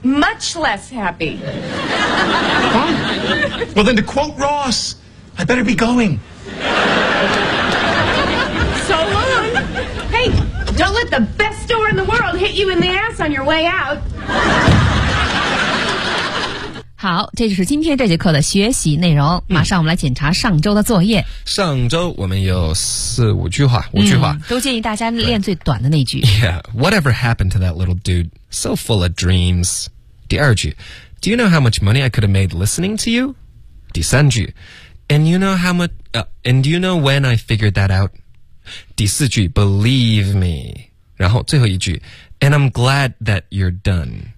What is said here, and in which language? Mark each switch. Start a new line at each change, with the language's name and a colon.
English: Much less happy. Fine. Well, then to quote Ross, I better be going. So long. Hey, don't let the best door in the world hit you in the ass on your way out.
Chinese: 好，这就是今天这节课的学习内容。马上我们来检查上周的作业。上周我们有四五句话，五句话，都建议大家练最短的那句。
English: Yeah, whatever happened to that little dude? So full of dreams.
Chinese: 第二句
English: ，Do you know how much money I could have made listening to you?
Chinese: 第三句
English: ，And you know how much? And you know when I figured that out?
Chinese: 第四句 ，
English: Believe me.
Chinese: 然后最后一句。
English: And I'm glad that you're done.